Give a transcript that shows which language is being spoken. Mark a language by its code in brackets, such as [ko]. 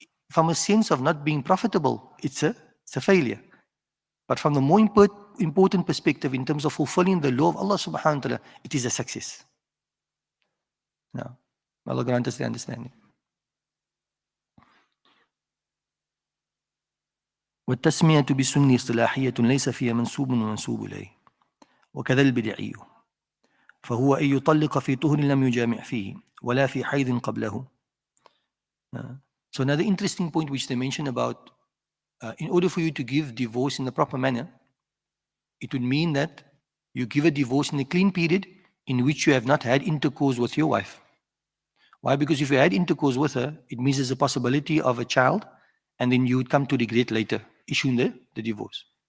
[en] From a sense of not being profitable, it's a failure. But from the more important perspective in terms of fulfilling the law of Allah subhanahu wa ta'ala, it is a success. Now, Allah grant us the understanding. [ar] والتسمية بسنة اصطلاحية ليس فيها منسوب ومنسوب إليه وكذا البدعي فهو أن يطلق في طهر لم يجامع فيه ولا في حيض قبله. [en] So another interesting point which they mention about in order for you to give divorce in the proper manner, it would mean that you give a divorce in a clean period in which you have not had intercourse with your wife, Why? Because if you had intercourse with her, it means there's a possibility of a child, and then you would come to regret later, issuing the divorce.